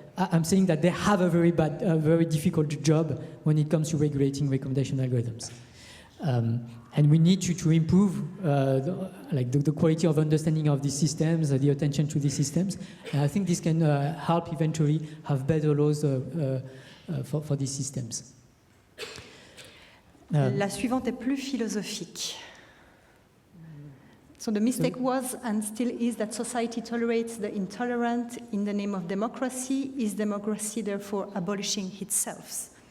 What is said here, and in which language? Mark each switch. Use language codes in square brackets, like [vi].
[en] I'm saying that they have a very difficult job when it comes to regulating recommendation algorithms. And we need to improve the quality of understanding of these systems, the attention to these systems. And I think this can help eventually have better laws for these systems. [fr] La suivante est plus philosophique. [en] So the mistake was and still is that society tolerates the intolerant in the name of democracy. Is democracy therefore abolishing itself?